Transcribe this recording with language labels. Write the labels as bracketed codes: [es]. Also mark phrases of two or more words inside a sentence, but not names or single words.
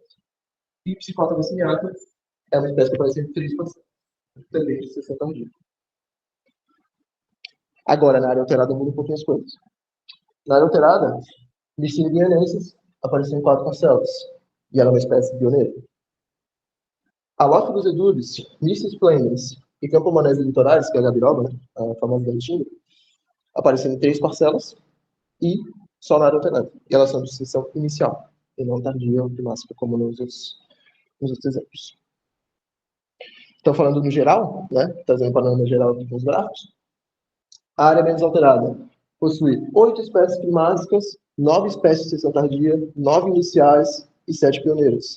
[pt] E Psicota vaciniata é uma espécie que apareceu em 3 parcelas, também de distinção tardia. Agora, na área alterada, muda um pouquinho as coisas. Na área alterada, Licina guianensis apareceu em 4 parcelas, e ela é uma espécie pioneira. Alófilos edulis, Missis planens e Campomanes litorais, que é a Gabiroba, né, a famosa da Restinga, aparecendo em 3 parcelas e só na área alterada. E elas são de sucessão inicial, e não tardia ou primática, como nos outros exemplos. Então, falando no geral, né, trazendo um panorama geral aqui com os gráficos, a área menos alterada possui 8 espécies primásicas, 9 espécies de sucessão tardia, 9 iniciais e 7 pioneiras.